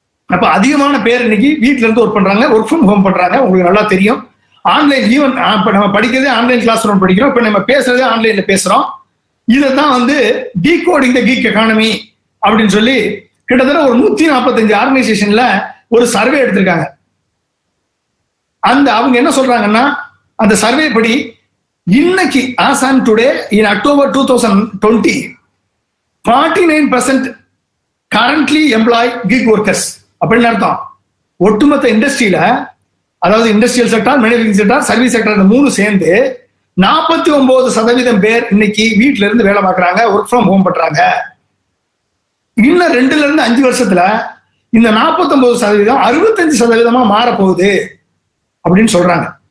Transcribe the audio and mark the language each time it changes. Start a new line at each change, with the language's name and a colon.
Tamil: அப்ப அதிகமான பேர் இன்னைக்கு வீட்டுல இருந்து ஒர்க் பண்றாங்க, ஒர்க் ஃப்ரம் ஹோம் பண்றாங்க. உங்களுக்கு நல்லா தெரியும். ஆன்லைன் ஈவன் இப்ப நம்ம படிக்கிறதே ஆன்லைன் கிளாஸ் ரூம் படிக்கிறோம், இப்ப நம்ம பேசுறதே ஆன்லைன்ல பேசுறோம். இதைத்தான் வந்து டீகோடிங் தி கிக் எக்கானமி அப்படின்னு சொல்லி கிட்டத்தட்ட ஒரு 145 ஆர்கனைசேஷன்ல ஒரு சர்வே எடுத்திருக்காங்க. அவங்க என்ன சொல்றாங்கன்னா, அந்த சர்வே படி இன்னைக்கு
English: as on today in October 2020 49% currently employ gig workers.
Tamil: அப்படின்னு அர்த்தம் ஒட்டுமொத்த இண்டஸ்ட்ரியில, அதாவது industrial sector, manufacturing sector, service sector, இந்த 3 சேர்ந்து 49% பேர் இன்னைக்கு வீட்டுல இருந்து வேலை பார்க்கறாங்க, ஒர்க் ஃப்ரம் ஹோம் பண்றாங்க. இன்னும் 2-5 வருஷத்துல இந்த 49% 65% மாறப்போகுது அப்படின்னு சொல்றாங்க.